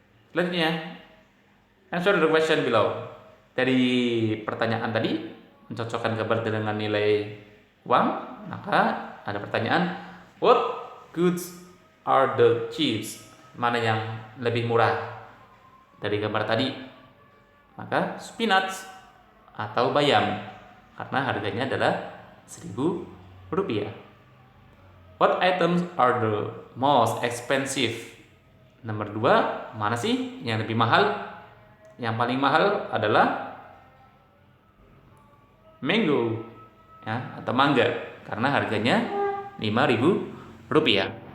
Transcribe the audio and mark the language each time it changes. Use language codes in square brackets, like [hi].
[id] Selanjutnya, [en] answer the question below. [id] Dari pertanyaan tadi, mencocokkan gambar dengan nilai uang, maka ada pertanyaan, [en] what goods are the cheapest? [id] Mana yang lebih murah dari gambar tadi? Maka spinach atau bayam, karena harganya adalah 1000 rupiah. [en] What items are the most expensive? [id] Nomor 2, mana sih yang lebih mahal? Yang paling mahal adalah mango ya, atau mangga, karena harganya 5000 rupiah.